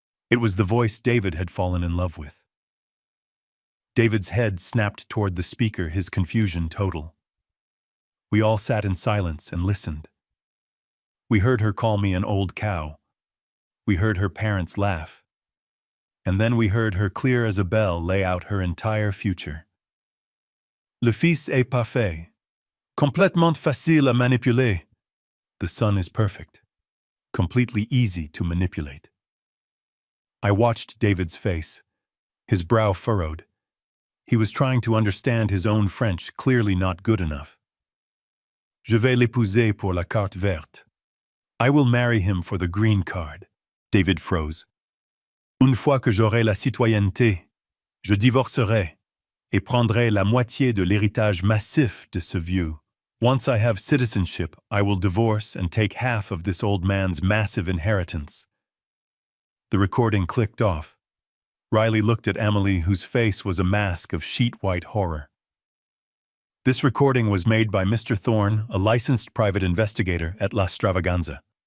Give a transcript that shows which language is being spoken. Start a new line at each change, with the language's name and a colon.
English: It was the voice David had fallen in love with. David's head snapped toward the speaker, his confusion total. We all sat in silence and listened. We heard her call me an old cow. We heard her parents laugh. And then we heard her clear as a bell lay out her entire future.
French: Le fils est parfait. Complètement facile à manipuler.
English: The son is perfect. Completely easy to manipulate. I watched David's face, his brow furrowed. He was trying to understand his own French, clearly not good enough.
French: Je vais l'épouser pour la carte verte.
English: I will marry him for the green card. David froze.
French: Une fois que j'aurai la citoyenneté, je divorcerai et prendrai la moitié de l'héritage massif de ce vieux.
English: Once I have citizenship, I will divorce and take half of this old man's massive inheritance. The recording clicked off. Riley looked at Amélie, whose face was a mask of sheet-white horror. This recording was made by Mr. Thorne, a licensed private investigator at La Stravaganza.